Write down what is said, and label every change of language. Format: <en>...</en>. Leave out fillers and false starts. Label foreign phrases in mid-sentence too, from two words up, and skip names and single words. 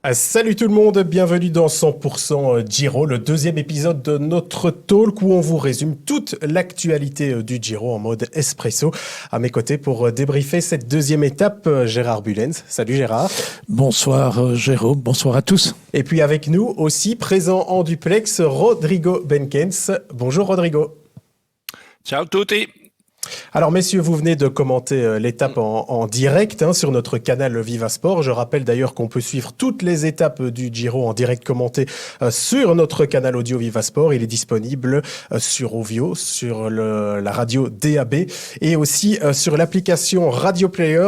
<fr>Salut tout le monde, bienvenue dans 100% Giro, le deuxième épisode de notre talk où on vous résume toute l'actualité du Giro en mode espresso. À mes côtés pour débriefer cette deuxième étape, Gérard Bulens. Salut Gérard. Bonsoir Jérôme, bonsoir à tous. Et puis avec nous aussi, présent en duplex, Rodrigo Benkens. Bonjour Rodrigo.</fr> <it>Ciao tutti.</it> <fr>Alors messieurs, vous venez de commenter l'étape en direct sur notre canal Vivasport. Je rappelle d'ailleurs qu'on peut suivre toutes les étapes du Giro en direct commenté sur notre canal audio Vivasport. Il est disponible sur Ovio, sur la radio DAB et aussi sur l'application Radio Player.</fr>